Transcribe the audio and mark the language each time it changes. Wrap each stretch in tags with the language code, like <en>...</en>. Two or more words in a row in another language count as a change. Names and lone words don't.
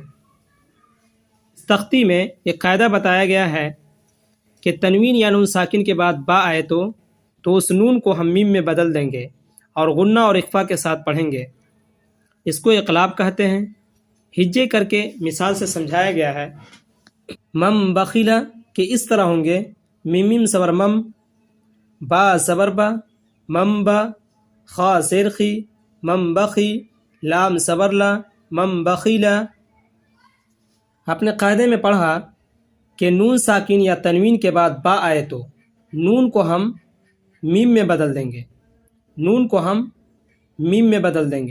<ur>اس تختی میں ایک قاعدہ بتایا گیا ہے کہ تنوین یا نون ساکن کے بعد با آئے تو اس نون کو ہم میم میں بدل دیں گے اور غنہ اور اخفا کے ساتھ پڑھیں گے۔ اس کو اقلاب کہتے ہیں۔ ہجے کر کے مثال سے سمجھایا گیا ہے۔</ur> <ar>مم بخیلا</ar> <ur>کہ اس طرح ہوں گے: میم صبر مم، با صبر با، مم با، خا سیرخی، مم بخی، لام صبر لا،</ur> <ar>مم بخیلا۔</ar> <ur>اپنے قاعدے میں پڑھا کہ نون ساکن یا تنوین کے بعد با آئے تو نون کو ہم میم میں بدل دیں گے، نون کو ہم میم میں بدل دیں گے۔</ur>